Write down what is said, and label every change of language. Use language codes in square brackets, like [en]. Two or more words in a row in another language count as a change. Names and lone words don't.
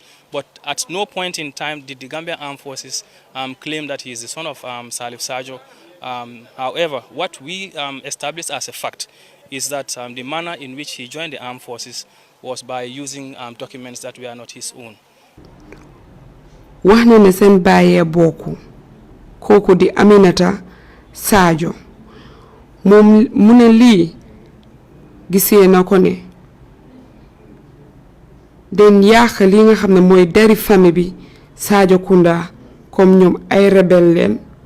[en] But at no point in time did the Gambian armed forces claim that he is the son of Salif Sarjo. However, what we established as a fact is that the manner in which he joined the armed forces was by using documents that were not his own. [wo] wax na ne seen bàyyee bokku kooku di Aminata Sarjo moom mu ne lii gisee na ko ne den yàq li nga xam ne mooy deri famille bi Sarjo Kunda comme ñoom ay rebelle leen